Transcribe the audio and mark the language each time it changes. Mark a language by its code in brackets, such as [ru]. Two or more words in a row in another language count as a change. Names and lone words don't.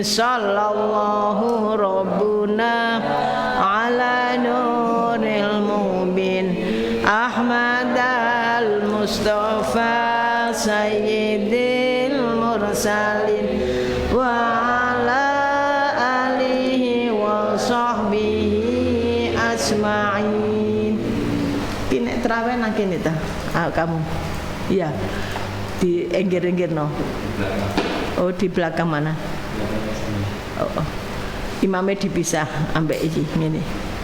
[ar] صلى الله ربنا على نور المبين أحمد المصطفى سيد المرسلين وعلى آله وصحبه أسمعين. [jv] Kini terawih nang kene ta. Ah, kamu. Iya. Di enggir-enggir no. [id] Oh, di belakang mana? Oh, oh. [jv] Imamnya dipisah ambek iki ngene.